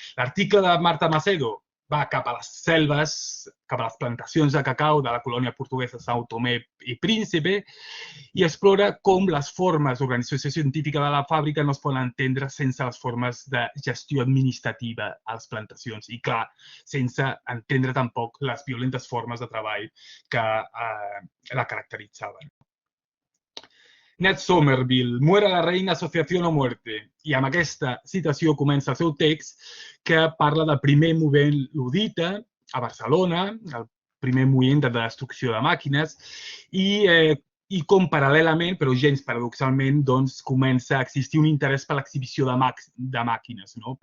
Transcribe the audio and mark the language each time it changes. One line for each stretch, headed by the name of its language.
Catalan: L'article de Marta Macedo va cap a les selves, cap a les plantacions de cacau de la colònia portuguesa São Tomé i Príncipe i explora com les formes d'organització científica de la fàbrica no es poden entendre sense les formes de gestió administrativa a les plantacions i, clar, sense entendre tampoc les violentes formes de treball que la caracteritzaven.
Spanish: Ned Somerville, muera la reina, asociación o muerte.
Catalan: I amb aquesta citació comença el seu text que parla del primer moviment ludita a Barcelona, el primer moviment de destrucció de màquines i com paral·lelament, però gens paradoxalment, doncs comença a existir un interès per l'exhibició de màquines, no?